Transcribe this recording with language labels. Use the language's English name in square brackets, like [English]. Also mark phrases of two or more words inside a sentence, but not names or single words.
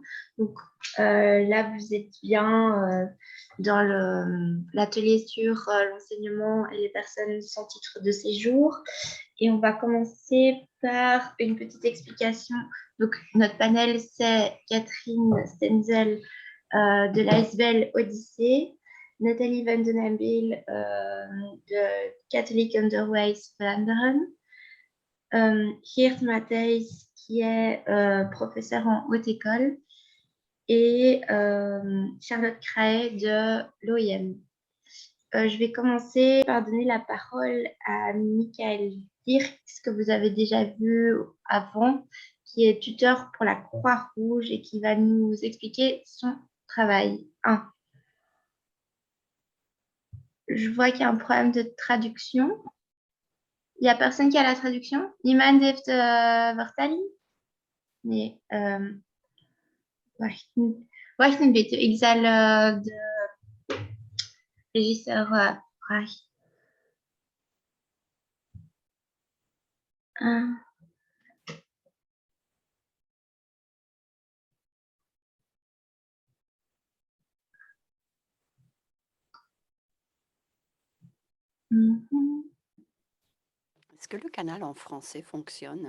[French] Donc, là, vous êtes bien dans l'atelier sur l'enseignement et les personnes sans titre de séjour. Et on va commencer par une petite explication. Donc, notre panel, c'est Catherine Stenzel de l'ASBL Odyssée, Nathalie Van den Hambel de Catholic Underways Vlaanderen, Geert Matthijs qui est professeur en haute école et Charlotte Crae de l'OIM. Je vais commencer par donner la parole à Michael Dirks, que vous avez déjà vu avant, qui est tuteur pour la Croix-Rouge et qui va nous expliquer son travail. 1. Je vois qu'il y a un problème de traduction. Il n'y a personne qui a la traduction. [Dutch] Niemand heeft vertaling? Nee. Wacht een beetje. Ik zal de regisseur vragen. [French] Est-ce que le canal en français fonctionne?